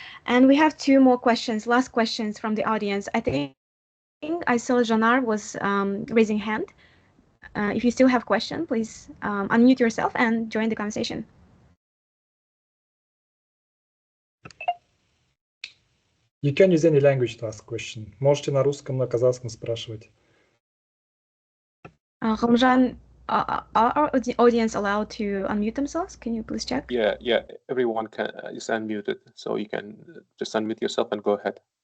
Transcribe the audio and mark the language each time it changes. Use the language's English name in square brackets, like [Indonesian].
[English] And we have 2 more questions, last questions from the audience. I think I saw Janar was raising hand. If you still have question, please unmute yourself and join the conversation. You can use any language to ask question. [Russian] Можете на русском, на казахском спрашивать. [English] Ghalmjan, are our audience allowed to unmute themselves? Can you please check? Yeah, everyone is unmuted, so you can just unmute yourself and go ahead.